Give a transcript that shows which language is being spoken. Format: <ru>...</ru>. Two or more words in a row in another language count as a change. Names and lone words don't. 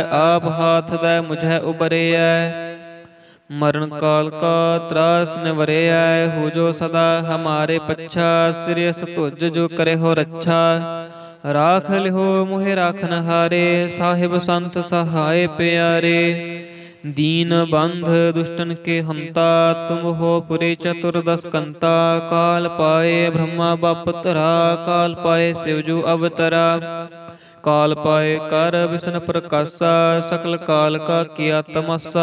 <hi>आप हाथ दै मुझै उबरिऐ मरन काल का तरास निवरिऐ। हो जो सदा हमारे पच्छा सिरिस तुज जो करे हो रच्छा। राख लिओ मोहि राखन हारे साहिब संत सहाए पिआरे। दीन बंध दुष्टन के हंता तुम हो पुरे चतुर्दश कंता। काल पाए ब्रह्मा बाप तरा काल पाए शिवजू अवतरा। काल पाए कर विष्णु प्रकाशा सकल काल का किया तमस्सा।</hi>